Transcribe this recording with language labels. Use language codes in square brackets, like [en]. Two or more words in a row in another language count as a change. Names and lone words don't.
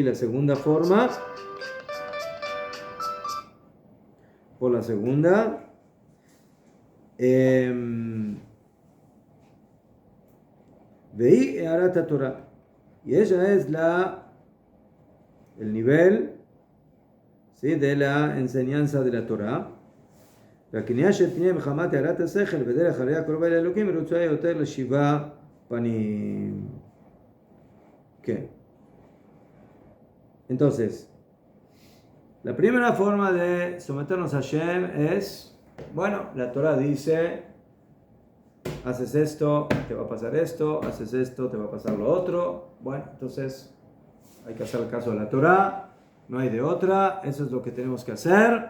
[es] La segunda forma, por la segunda, [he] והערת התורה. [es] Y ella es el nivel, ¿sí? De la enseñanza de la Torah. [he] והקנייה שתהיה מחמת הערת השכל בדרך הראייה הקרובה אל האלוקים רצויה יותר לשבעה פנים. כן. [es] Entonces, la primera forma de someternos a Hashem es, bueno, la Torah dice, haces esto, te va a pasar esto, haces esto, te va a pasar lo otro. Bueno, entonces hay que hacer caso a la Torah, no hay de otra, eso es lo que tenemos que hacer.